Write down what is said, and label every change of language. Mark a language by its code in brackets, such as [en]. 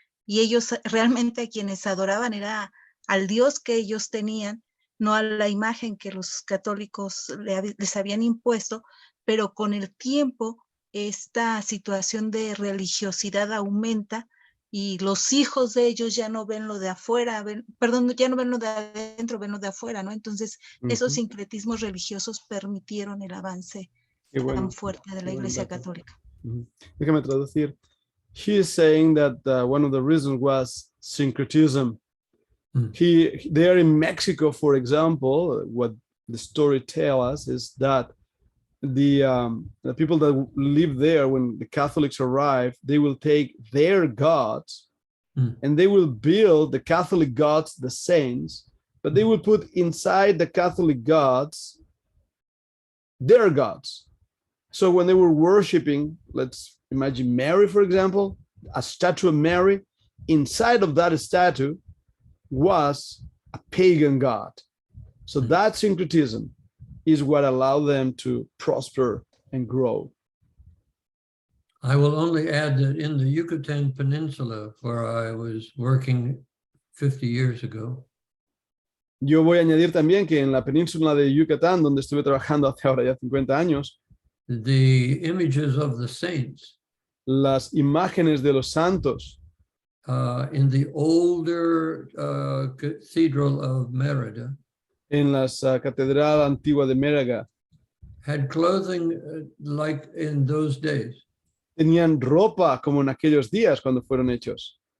[es] Y ellos realmente a quienes adoraban era al Dios que ellos tenían, no a la imagen que los católicos les habían impuesto, pero con el tiempo esta situación de religiosidad aumenta y los hijos de ellos ya no ven lo de afuera, ya no ven lo de adentro, ven lo de afuera, ¿no? Entonces, esos sincretismos religiosos permitieron el avance tan fuerte de la Iglesia Católica. Déjame traducir. [en] She is saying that one of the reasons was syncretism. There in Mexico, for example, what the story tells us is that the people that live there, when the Catholics arrive, they will take their gods and they will build the Catholic gods, the saints, but they will put inside the Catholic gods their gods. So when they were worshiping, let's imagine Mary, for example, a statue of Mary, inside of that statue was a pagan god. So that syncretism is what allowed them to prosper and grow. I will only add that in the Yucatan Peninsula, where I was working 50 years ago, [es] Yo voy a añadir también que en la península de Yucatán, donde estuve trabajando hace ahora ya 50 años, [en] the images of the saints [es] las imágenes de los santos [en] in the older cathedral of Merida [es] en la catedral antigua de Mérida [en] had clothing like in those days. [es] Tenían ropa como en aquellos días cuando fueron hechos.